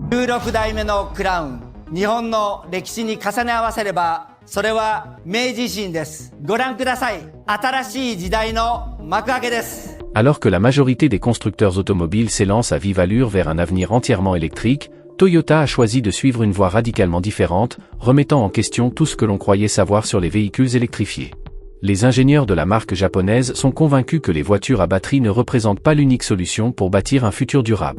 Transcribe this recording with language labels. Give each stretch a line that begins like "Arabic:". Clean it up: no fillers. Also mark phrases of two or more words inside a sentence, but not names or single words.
Japanese: 16 代目のクラウン、日本の歴史に重ね合わせれば、それは明治維新です。ご覧ください。新しい時代の幕開けです。
French: Alors que la majorité des constructeurs automobiles s'élancent à vive allure vers un avenir entièrement électrique, Toyota a choisi de suivre une voie radicalement différente, remettant en question tout ce que l'on croyait savoir sur les véhicules électrifiés. Les ingénieurs de la marque japonaise sont convaincus que les voitures à batterie ne représentent pas l'unique solution pour bâtir un futur durable.